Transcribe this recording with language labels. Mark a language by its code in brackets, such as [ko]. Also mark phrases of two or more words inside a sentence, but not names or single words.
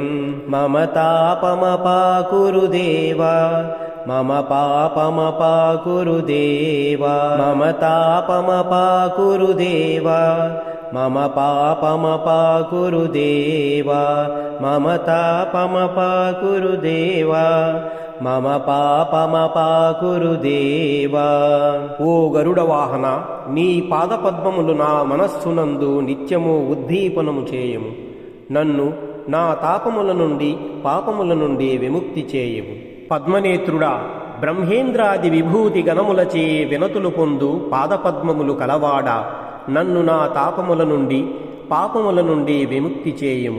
[sa] मम तापमपाकुरु देवा, मम पापमपाकुरु देवा, मम तापमपाकुरु देवा, मम पापमपाकुरु देवा, मम तापमपाकुरु देवा, मम पापमपाकुరు దేవా। [te] ఓ గరుడ వాహన, నీ పాదపద్మములు నా మనస్సునందు నిత్యము ఉద్దీపనము చేయము। నన్ను నా తాపముల నుండి పాపముల నుండి విముక్తి చేయము। పద్మనేత్రుడా, బ్రహ్మేంద్రాది విభూతి గణములచే వినతులు పొందు పాదపద్మములు కలవాడా, నన్ను నా తాపముల నుండి పాపముల నుండి విముక్తి చేయము।